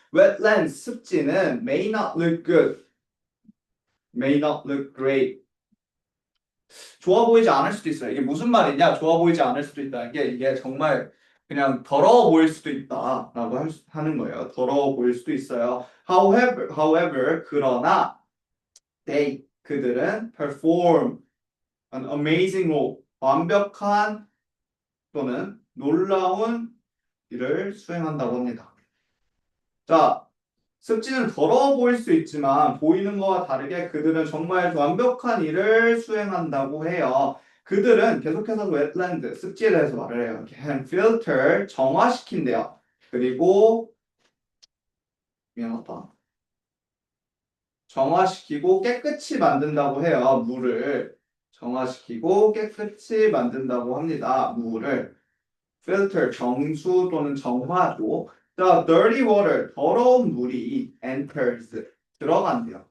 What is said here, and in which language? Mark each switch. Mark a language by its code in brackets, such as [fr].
[en] wetland 습지는 may not look good, may not look great. [ko] 좋아 보이지 않을 수도 있어요. 이게 무슨 말이냐? 좋아 보이지 않을 수도 있다는 게 이게 정말 그냥 더러워 보일 수도 있다라고 하는 거예요. 더러워 보일 수도 있어요. [en] However, [ko] 그러나 그들은 [en] perform an amazing role, [ko] 완벽한 또는 놀라운 일을 수행한다고 합니다. 자, 습지는 더러워 보일 수 있지만 보이는 것과 다르게 그들은 정말 완벽한 일을 수행한다고 해요. 그들은 계속해서 wetland, 습지에 대해서 말을 해요. [en] can filter, [ko] 정화시킨대요. 그리고 미안하다. 정화시키고 깨끗이 만든다고 해요. 물을 정화시키고 깨끗이 만든다고 합니다. 물을 filter, 정수 또는 정화도. 자, [en] dirty water, [ko] 더러운 물이 [en] enters, [ko] 들어간대요.